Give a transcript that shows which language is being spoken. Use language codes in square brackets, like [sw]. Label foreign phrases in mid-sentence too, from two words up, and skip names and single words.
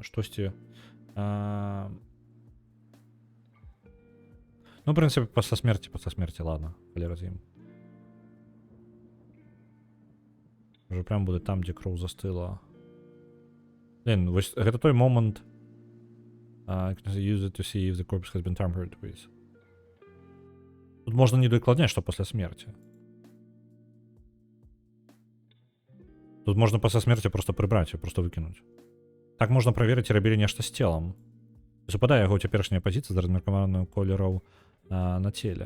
[be] Штосьці... Ну, в прынцыпе, пасля смерці, ладно, калі раз'ем. Уже прям будзе там, дзе кроў застыла. Блин, вось гэта той момант... [en] Use it to see if the corpse has been tampered with. [be] Тут можна не дакладняць, што пасля смерці. Тут можна пасля смерці просто прыбраць і просто выкінуць. Так можна праверыць, рабілі нешта з целам. Супадае яго цяперашняя пазіцыя з размеркаваную колераў на целе.